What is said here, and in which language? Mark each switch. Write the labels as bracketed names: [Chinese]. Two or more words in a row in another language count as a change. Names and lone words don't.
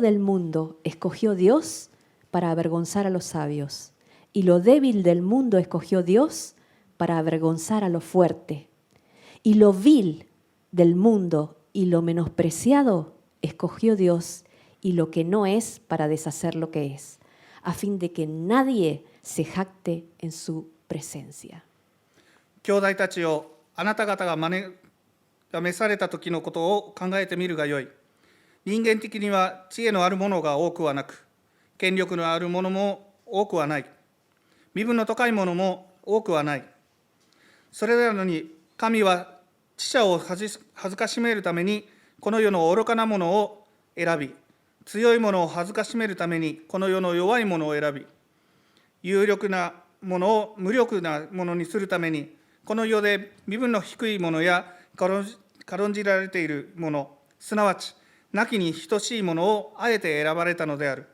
[Spanish] del mundo escogió Dios para avergonzar a los sabios, y lo débil del mundo escogió Dios para avergonzar a lo fuerte, y lo vil del mundo y lo menospreciado escogió Dios, y lo que no es para deshacer lo que es, a fin de que nadie se jacte en su presencia. [Japanese] 兄弟たちよ、あなた方が召された時のことを考えてみるがよい。人間的には知恵のあるものが多くはなく、権力のあるものも多くはない。身分の高いものも多くはない。それなのに、神は知者を恥ずかしめるために、この世の愚かなものを選び、強いものを恥ずかしめるために、この世の弱いものを選び、有力なものを無力なものにするために、この世で身分の低いものや軽んじられているもの、すなわち、なきに等しいものをあえて選ばれたのである。